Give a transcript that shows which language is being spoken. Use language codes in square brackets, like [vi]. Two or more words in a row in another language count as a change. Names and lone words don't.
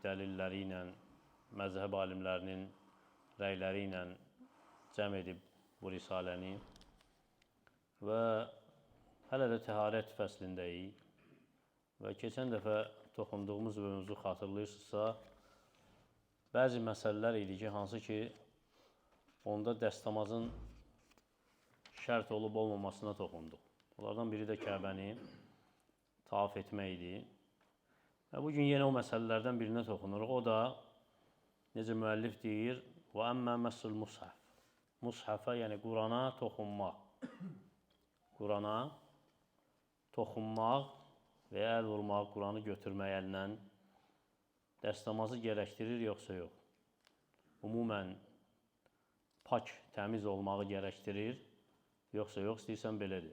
[az] dəlilləri ilə, məzhəb alimlərinin rəyləri ilə cəm edib bu risaləni və hələ də təharət fəslindəyik və keçən dəfə toxunduğumuz mövzu xatırlayırsınızsa, bəzi məsələlər idi ki, hansı ki, onda dəstəmazın şərt olub olmamasına toxunduq. Onlardan biri də Kəbəni tavaf etmək idi. Və bugün yenə o məsələlərdən birinə toxunuruq. O da, necə müəllif deyir, [ar] وَأَمَّا مَسُّ الْمُصْحَفِ [az] Mushafə, yəni Qurana toxunmaq. Qurana toxunmaq və ya əl vurmaq, Quranı götürmək əllə dəstəmazı gərəkdirir, yoxsa yox? Ümumən, pak, təmiz olmağı gərəkdirir, yoxsa yox, istəyirsən belədir.